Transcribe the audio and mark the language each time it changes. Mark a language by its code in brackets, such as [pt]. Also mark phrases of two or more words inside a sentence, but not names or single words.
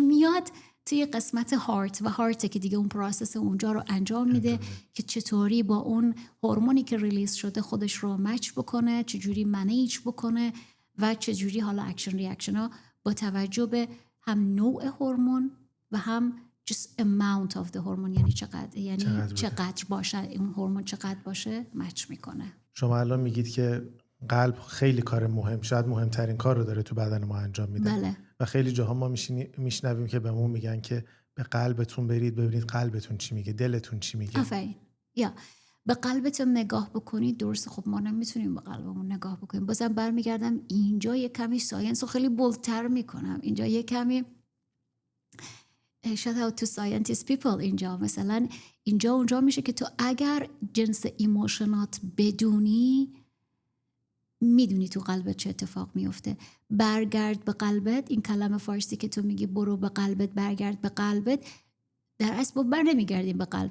[fa] میاد توی قسمت هارت و هارت که دیگه اون پروسس اونجا رو انجام میده که چطوری با اون هورمونی که ریلیز شده خودش رو مچ بکنه، چجوری منیج بکنه و چجوری حالا [en] action reaction [fa] ها با توجه به هم نوع هورمون و هم [en] just amount of the hormone، [fa] یعنی چقدر باشه اون هورمون، چقدر باشه مچ میکنه. شما الان میگید که قلب خیلی کار مهم، شاید مهمترین کار رو داره تو بدن ما انجام میده. بله. و خیلی جاها ما میشنویم که بهمون میگن که به قلبتون برید ببینید قلبتون چی میگه، دلتون چی میگه. آفرین. یا به قلبتون نگاه بکنید. درسته، خب ما نمیتونیم به قلبمون نگاه بکنیم. بازم برمیگردم اینجا یه کمی ساینس رو خیلی بولتر میکنم. اینجا یه کمی [en] shout out to scientist people [fa] اینجا. مثلا اینجا اونجا میشه که تو اگر جنس ایموشنات بدونی، میدونی تو قلبت چه اتفاق میفته. برگرد به قلبت، این کلمه فارسی که تو میگی برو به قلبت، برگرد به قلبت، در اصل با بر نمیگردیم به قلب.